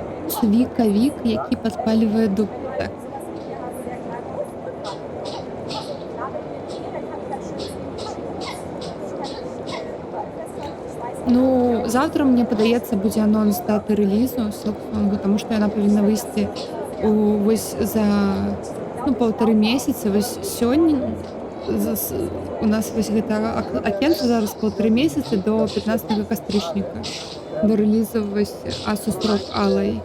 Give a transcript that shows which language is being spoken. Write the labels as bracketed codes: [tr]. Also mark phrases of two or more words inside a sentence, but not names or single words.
[be] Вуліцу Віка-Вік, які падпалівае дуб. Так. [ru] Ну, завтра, [be] мне падаецца, будзе анонс даты рэлізу Silksong, таму што яна павінна выйсці вось за 1,5 месяца. Вось сёння у нас вось гэта акенца зараз 1,5 месяца до 15 кастрычніка, до рэлізу вось Asus ROG Ally.